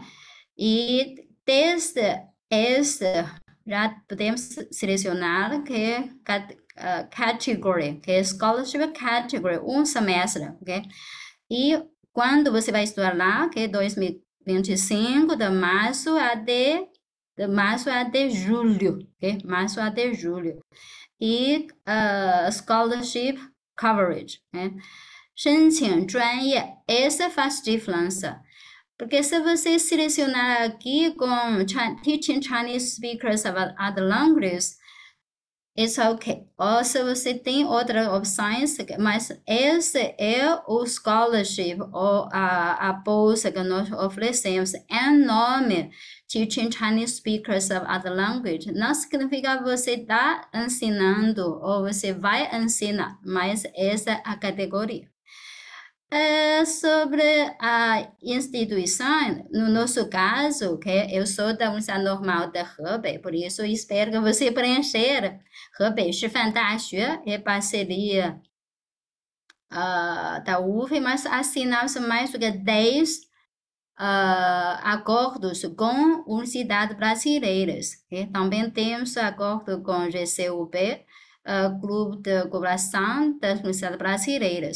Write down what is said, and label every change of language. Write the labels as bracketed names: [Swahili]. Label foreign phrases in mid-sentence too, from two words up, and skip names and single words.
[Portuguese] E desde esse, já podemos selecionar que é category, que é [English] Scholarship Category, [Portuguese] um semestre, ok? E quando você vai estudar lá, que é 2025, de março até julho, ok? Março até julho. E [English] scholarship coverage, [Portuguese] né? [Chinese] 申请专业, [Portuguese] essa faz diferença. Porque se você selecionar aqui com [English] teaching Chinese speakers of other languages, it's okay. [Portuguese] Ou se você tem outras opções, mas esse é o scholarship ou a bolsa que nós oferecemos em nome [English] Teaching Chinese Speakers of Other Language. [Portuguese] Não significa que você está ensinando ou você vai ensinar, mas essa é a categoria. Sobre a instituição, no nosso caso, que eu sou da Universidade Normal de Hebei, por isso espero que você preencher. Hebei 师范大学 é parceria da UF, mas assinamos mais do que 10 acordos com universidades brasileiras. Também temos acordo com o GCUB, Clube de Cooperação das Universidades Brasileiras.